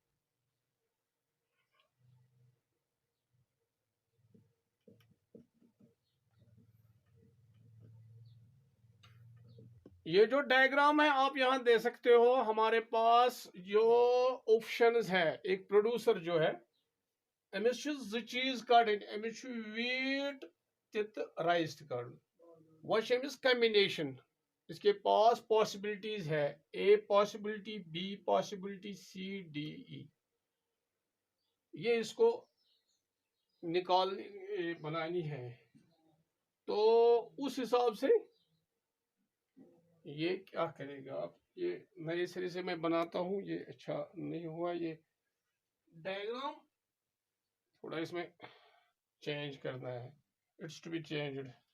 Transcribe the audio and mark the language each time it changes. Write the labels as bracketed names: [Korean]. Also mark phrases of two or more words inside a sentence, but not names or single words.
[Hindi] ये जो डायग्राम है आप यहाँ दे सकते हो, हमारे पास जो ऑप्शंस है, एक प्रोड्यूसर जो है [Kashmiri] अमिस चीज कड़न, [Hindi] अमिस [English] wheat rice [Hindi] कड़न, वह अमिस कम्बिनेशन, इसके पास पॉसिबिलिटीज है, ए पॉसिबिलिटी, बी पॉसिबिलिटी, सी, डी, ई, ये इसको निकाल बनानी है। तो उस हिसाब से ये क्या करेगा आप, ये नए सिरे से मैं बनाता हूँ, ये अच्छा नहीं हुआ, ये डायग्राम थोड़ा इसमें चेंज करना है, [English] it's to be changed.